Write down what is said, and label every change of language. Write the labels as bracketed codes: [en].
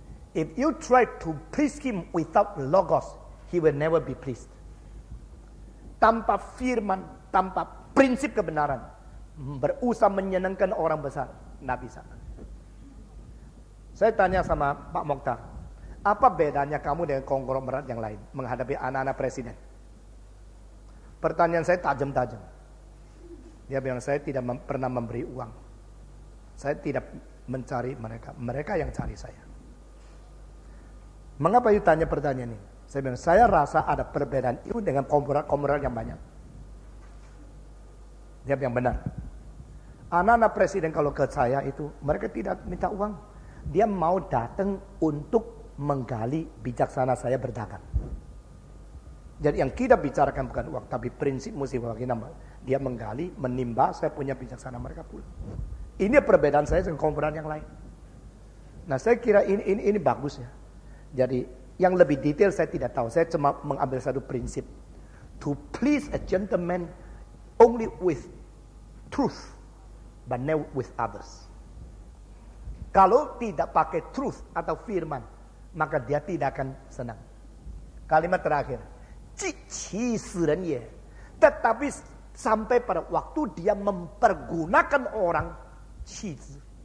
[en] If you try to please him without logos, he will never be pleased. [id] Tanpa firman, tanpa prinsip kebenaran, berusaha menyenangkan orang besar, tidak bisa. Saya tanya sama Pak Mokhtar, apa bedanya kamu dengan konglomerat yang lain menghadapi anak-anak presiden? Pertanyaan saya tajam-tajam. Dia bilang, saya tidak pernah memberi uang. Saya tidak mencari mereka, mereka yang cari saya. Mengapa you tanya pertanyaan ini? Saya bilang, saya rasa ada perbedaan itu dengan konglomerat yang banyak. Dia bilang benar. Anak-anak presiden kalau ke saya itu, mereka tidak minta uang. Dia mau datang untuk menggali bijaksana saya berdagang. Jadi yang kita bicarakan bukan uang, tapi prinsip mesti bagaimana. Dia menggali, menimba, saya punya bijaksana, mereka pula. Ini perbedaan saya dengan konglomerat yang lain. Nah, saya kira ini bagus ya. Jadi yang lebih detail saya tidak tahu. Saya cuma mengambil satu prinsip. [en] To please a gentleman only with truth, but never with others. [id] Kalau tidak pakai truth atau firman, maka dia tidak akan senang. Kalimat terakhir, cici suren ye. Tetapi sampai pada waktu dia mempergunakan orang, cici.